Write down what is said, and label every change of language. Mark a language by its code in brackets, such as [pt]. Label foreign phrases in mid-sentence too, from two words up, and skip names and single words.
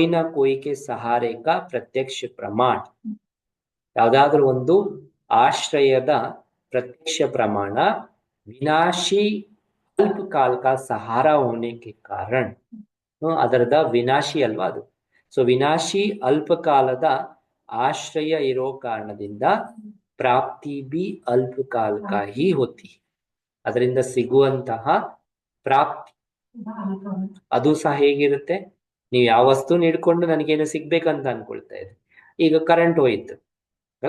[hi] ना कोई के सहारे का प्रत्यक्ष प्रमाण [kn] ಯಾವುದಾದ್ರೂ ಒಂದು ಆಶ್ರಯದ ಪ್ರತ್ಯಕ್ಷ ಪ್ರಮಾಣ ವಿನಾಶಿ [hi] अल्प काल का सहारा होने के कारण [kn] ಅದರದ ವಿನಾಶಿ ಅಲ್ವಾ ಅದು ಸೊ ವಿನಾಶಿ ಅಲ್ಪ ಕಾಲದ ಆಶ್ರಯ ಇರೋ ಕಾರಣದಿಂದ [hi] प्राप्ति भी अल्प काल का ही होती [kn] ಅದರಿಂದ ಸಿಗುವಂತಹ ಪ್ರಾಪ್ತಿ ಅದು ಸಹ ಹೇಗಿರುತ್ತೆ ನೀವು ಯಾವ ವಸ್ತು ಹಿಡ್ಕೊಂಡು ನನಗೇನು ಸಿಗ್ಬೇಕಂತ ಅನ್ಕೊಳ್ತಾ ಇದ್ರಿ ಈಗ ಕರೆಂಟ್ ಹೋಯ್ತು ಅಲ್ಲ